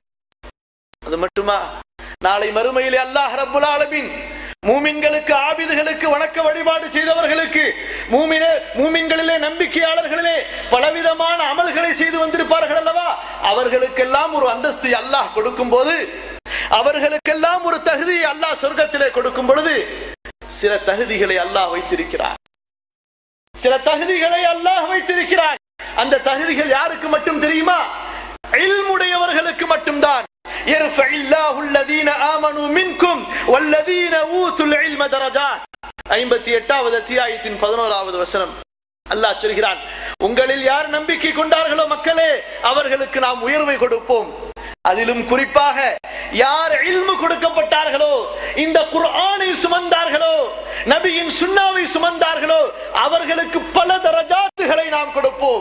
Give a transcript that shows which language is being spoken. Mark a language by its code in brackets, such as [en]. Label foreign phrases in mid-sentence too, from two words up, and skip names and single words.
[ta] அது மட்டுமா, நாளை மறுமையிலே அல்லாஹ் [ar] رب العالمين [ta] மூமின்களுக்கு, ஆபிதுகளுக்கு, வணக்க வழிபாடு செய்தவர்களுக்கு, மூமின்களிலே நம்பிக்கையாளர்களிலே பலவிதமான அமல்களை செய்து வந்திருப்பார்கள் அல்லவா, அவர்களுக்கெல்லாம் ஒரு அந்தஸ்து அல்லாஹ் கொடுக்கும் போது, அவர்களுக்கெல்லாம் ஒரு தகுதியை அல்லாஹ் சொர்க்கத்திலே கொடுக்கும் பொழுது சில தகுதிகளை அல்லாஹ் வைத்திருக்கிறார். சில தகுதிகளை அல்லாஹ் வைத்திருக்கிறார். அந்த தகுதிகள் யாருக்கு மட்டும் தெரியுமா? இல்முடையவர்களுக்கு மட்டும்தான். [ar] يرفع الله الذين آمنوا منكم والذين أوتوا العلم درجات. [ta] 58வது அத்தியாயத்தின் 11வது வசனம் அல்லாஹ் சொல்கிறான், உங்களில் யார் நம்பிக்கை கொண்டார்களோ மக்களே, அவர்களுக்கு நாம் உயர்வை கொடுப்போம். அதிலும் குறிப்பாக யார் இல்மு கொடுக்கப்பட்டார்களோ, இந்த குர்ஆனை சுமந்தார்களோ, நபியின் சுன்னாவை சுமந்தார்களோ, அவர்களுக்கு பல தரஜாத்துகளை நாம் கொடுப்போம்.